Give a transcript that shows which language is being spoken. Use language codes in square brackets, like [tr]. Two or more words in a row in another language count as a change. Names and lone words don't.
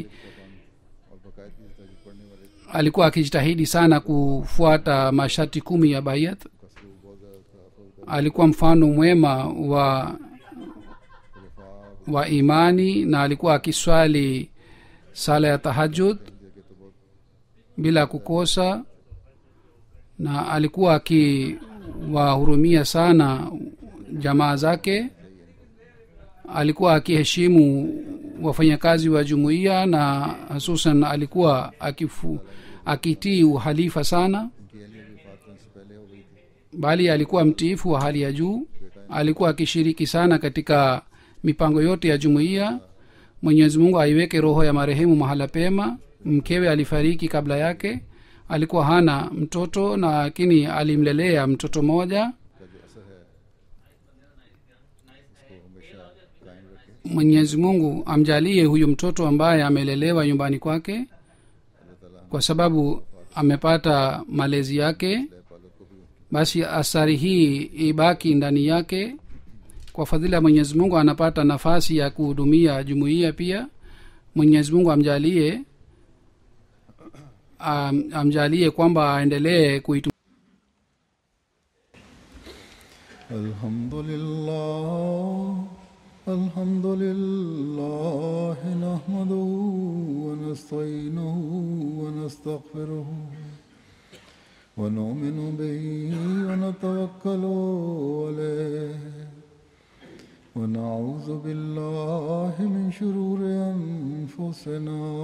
[ur] اور باقاعدگی سے تعریف پڑھنے والے [sw] alikuwa akijitahidi sana kufuata masharti 10 ya bayat. [ur] کا سلوک بہت زیادہ تھا۔ فوج [sw] alikuwa mfano mwema wa [ur] खलीफा [sw] imani na alikuwa akiswali sala ya tahajud [ur] کے تو بہت [sw] bila kukosa, na alikuwa akiwahurumia sana jamaa zake. alikuwa akiheshimu wafanyakazi wa jumuiya na hususan alikuwa akitii uhalifa sana, [ur] ان کی اہلیہ کی وفات ہونے سے پہلے ہو گئی تھی. [sw] bali alikuwa mtiifu wa hali ya juu. alikuwa akishiriki sana katika mipango yote ya jumuiya. mwenyezi mungu aiweke roho ya marehemu mahala pema. mkewe alifariki kabla yake. alikuwa hana mtoto lakini alimlelea mtoto moja. [ur] کا جو اثر ہے اس کو ہمیشہ قائم رکھے. [sw] mwenyezi mungu amjalie huyu mtoto ambaye amelelewa nyumbani kwake [ur] اللہ تعالیٰ [sw] kwa sababu amepata malezi yake. [ur] ہم پالک کو بھی [sw] basi athari hii ibaki ndani yake. kwa fadhila ya mwenyezi mungu anapata nafasi ya kuhudumia jumuiya pia. mwenyezi mungu amjalie kwamba aendelee kuitu [ar] الحمد لله نحمده ونستعينه ونستغفره ونؤمن به ونتوكل عليه ونعوذ بالله من شرور أنفسنا